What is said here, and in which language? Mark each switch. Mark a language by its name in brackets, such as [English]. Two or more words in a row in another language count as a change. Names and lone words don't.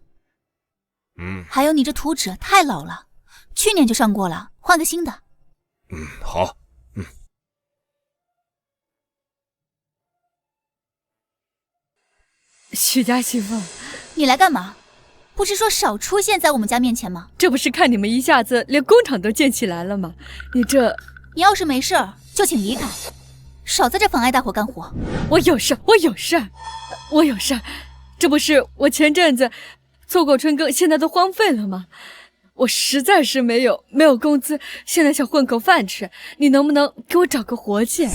[Chinese] 還有你這图紙太老了，去年就上過了，換個新的。好。许家媳婦，你來幹嘛？不是說少出現在我們家面前嗎？這不是看你們一下子連工廠都建起來了嗎？你要是沒事兒就請離開，少在這妨礙大夥幹活。我有事兒。這不是我前陣子做過春耕，現在都荒廢了嗎？我實在是沒有工資，現在想混口飯吃，你能不能給我找個活計？